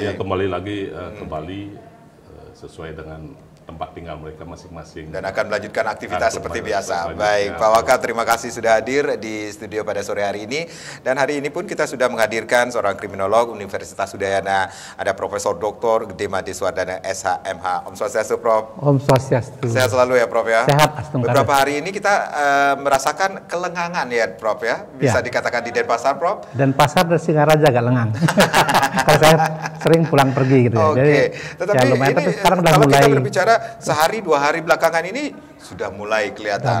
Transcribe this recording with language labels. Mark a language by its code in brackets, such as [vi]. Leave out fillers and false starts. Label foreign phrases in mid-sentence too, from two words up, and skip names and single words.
[id] Ya, kembali lagi ke Bali sesuai dengan tempat tinggal mereka masing-masing. Dan akan melanjutkan aktivitas seperti biasa. Baik, Pak Waka, terima kasih sudah hadir di studio pada sore hari ini. Dan hari ini pun kita sudah menghadirkan seorang kriminolog Universitas Udayana, ada Profesor Dr. Gede Made Suardana, SHMH. [ban] Om Swastiastu, Prof. Om Swastiastu. [id] Sehat selalu ya, Prof ya. Sehat, Astungkara. Beberapa hari ini kita merasakan kelengangan ya, Prof ya. Bisa dikatakan di Denpasar, Prof. Denpasar dan Singaraja agak lengang. Kalau saya sering pulang pergi gitu ya. Oke. Jadi, Tetapi ya lumayan, ini tapi sekarang udah kalau mulai. kita berbicara sehari 2 hari belakangan ini sudah mulai kelihatan.